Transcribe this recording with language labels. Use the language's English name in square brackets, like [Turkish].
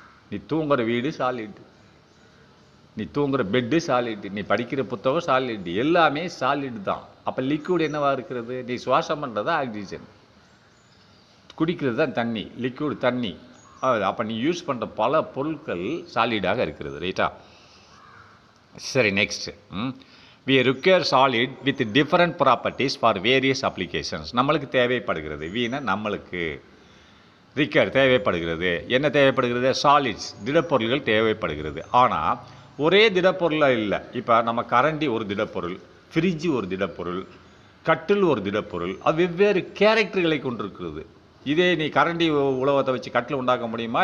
[Tamil] நீ தூங்குற வீடு சாலிடு, நீ தூங்குற பெட்டு சாலிடு, நீ படிக்கிற புத்தகம் சாலிடு, எல்லாமே சாலிடு தான். அப்போ லிக்விட் என்னவா இருக்கிறது? நீ சுவாசம் பண்ணுறது ஆக்சிஜன், குடிக்கிறது தான் தண்ணி, லிக்விட் தண்ணி. அப்போ நீ யூஸ் பண்ணுற பல பொருட்கள் சாலிடாக இருக்கிறது. ரைட்டா? சரி, next. [English] we require solid with different properties for various applications. [Tamil] நம்மளுக்கு தேவைப்படுகிறது. வீணா நம்மளுக்கு ரிக்கர் தேவைப்படுகிறது. என்ன தேவைப்படுகிறது? சாலிட்ஸ், திடப்பொருள்கள் தேவைப்படுகிறது. ஆனால் ஒரே திடப்பொருளாக இல்லை. இப்போ நம்ம கரண்டி ஒரு திடப்பொருள், ஃப்ரிட்ஜு ஒரு திடப்பொருள், கட்டில் ஒரு திடப்பொருள். அது வெவ்வேறு கேரக்டர்களை கொண்டிருக்கிறது. இதே நீ கரண்டி உலகத்தை வச்சு கட்டில் உண்டாக்க முடியுமா?